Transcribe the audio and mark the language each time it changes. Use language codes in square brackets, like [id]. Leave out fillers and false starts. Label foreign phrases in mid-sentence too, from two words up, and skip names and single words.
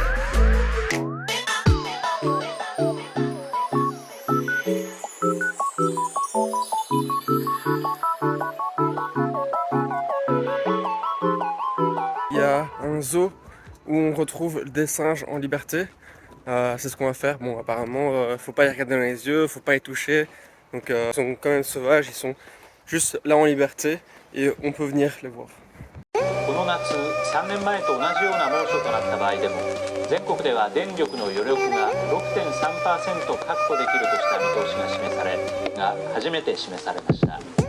[fr] Il y a un zoo où on retrouve des singes en liberté. C'est ce qu'on va faire. Bon, apparemment, faut pas les regarder dans les yeux, faut pas les toucher. Donc, ils sont quand même sauvages, ils sont juste là en liberté et on peut venir les voir. [ja] この夏、3年前と同じような猛暑となった場合でも、全国では電力の余力が 6.3% 確保できるとした見通しが示され、初めて示されました。